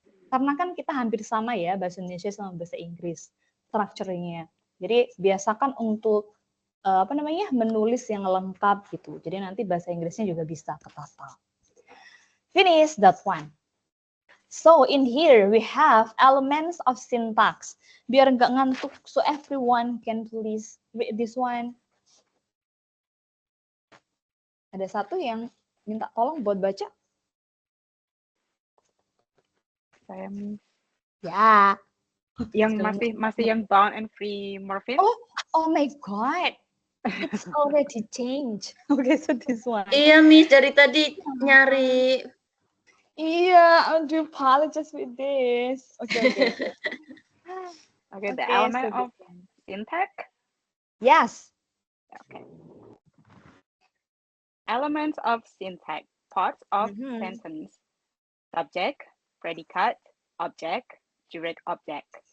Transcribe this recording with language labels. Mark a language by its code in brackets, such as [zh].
[id] Karena kan kita hampir sama ya, bahasa Indonesia sama bahasa Inggris, structure-nya. Jadi biasakan untuk menulis yang lengkap gitu. Jadi nanti bahasa Inggrisnya juga bisa ketata. [en] Finish that one. So in here we have elements of syntax. [id] Biar nggak ngantuk, [en] so everyone can please read this one. [id] Ada satu yang minta tolong buat baca. Saya Ya. yang masih yang bound and free morpheme. [en] Oh my god. It's already changed. Okay, so this one. [id] Iya, Miss, dari tadi nyari. [en] Yeah, I do apologize with this. Okay. Okay, the element of syntax. Yes. Okay. Elements of syntax, parts of sentence, subject, predicate, object, direct object.